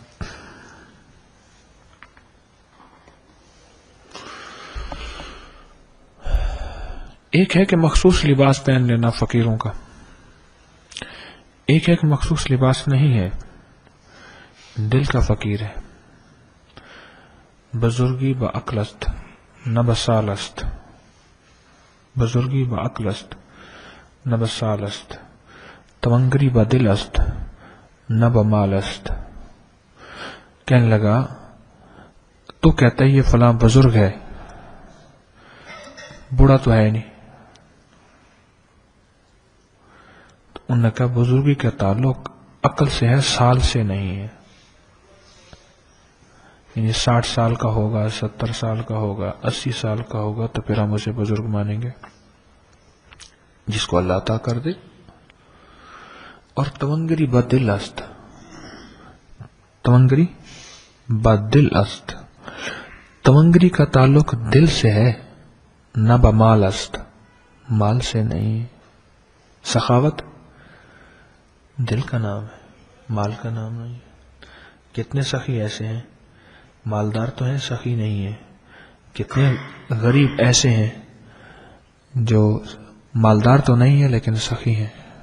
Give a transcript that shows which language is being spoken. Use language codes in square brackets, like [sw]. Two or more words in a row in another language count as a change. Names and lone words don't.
[ur] ایک ہے کہ مخصوص لباس پہن لینا فقیروں کا، ایک ہے کہ مخصوص لباس نہیں ہے، دل کا فقیر ہے. [fa] بزرگی با عقل است نہ بسال است، بزرگی با عقل است نہ بسال است، تونگری با دل است نہ بمال است. [ur] کہنے لگا تو کہتا ہے یہ فلاں بزرگ ہے، بوڑھا تو ہے نہیں. انہوں نے کہا بزرگی کا تعلق عقل سے ہے، سال سے نہیں ہے. یعنی 60 سال کا ہوگا، 70 سال کا ہوگا، 80 سال کا ہوگا تو پھر ہم اسے بزرگ مانیں گے، جس کو اللہ عطا کر دے. [fa] اور تونگری بدل است، تونگری بدل است، [ur] تونگری کا تعلق دل سے ہے، [fa] نہ بمال است، [ur] مال سے نہیں. سخاوت دل کا نام ہے، مال کا نام نہیں. کتنے سخی ایسے ہیں، مالدار تو ہیں سخی نہیں ہیں. کتنے غریب ایسے ہیں جو مالدار تو نہیں ہے لیکن سخی ہیں.